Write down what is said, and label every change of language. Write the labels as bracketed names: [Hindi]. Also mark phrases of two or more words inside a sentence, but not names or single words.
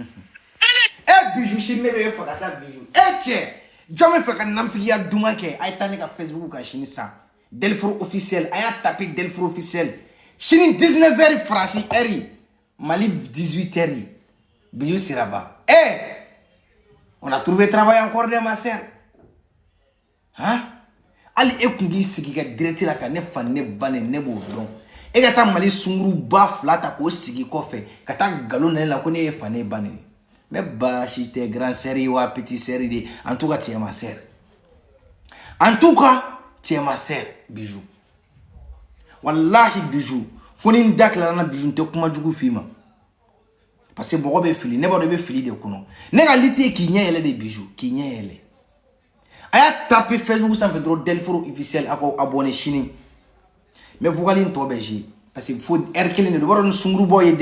[Bambara] yan bijou sini ne bɛ e faga sa bijou cɛ jɔn bɛ fɛ ka Nanfigiya duman kɛ a ye taa ne ka Facebook kan sini san Delforo officiel a y'a tapé Delforo officiel sini 19h Faransi heure Mali 18h bijou Siraba [French] on a trouvé travail encore de ma sœur hein [Bambara] ali e kun k'i sigi ka direct la ka ne fa ne ba ne b'o dɔn e ka taa Mali Sunguru Ba 2 ta k'o sigi kɔfɛ ka taa galon ne la ko ne ye fa ne ba ne mais baasi tɛ [French] grand sœur [Bambara] ye wa [French] petit sœur de en tout cas tu es ma sœur en tout cas tu es ma sœur [Bambara] bijou wallahi bijou fo ni n da tilara na bijou n tɛ kuma jugu f'i ma [French] parce que [Bambara] mɔgɔ bɛ fili ne b'a dɔn i bɛ fili de kɔnɔ ne ka liti ye k'i ɲɛ yɛlɛ de bijou k'i ɲɛ yɛlɛ a y'a tapé Facebook sanfɛ dɔrɔn Delforo officiel a ko abonné sini mais vocal in tɔ bɛ jouer [French] parce que [Bambara] fo heure kelen de don o b'a dɔn ni Sunguru Ba ye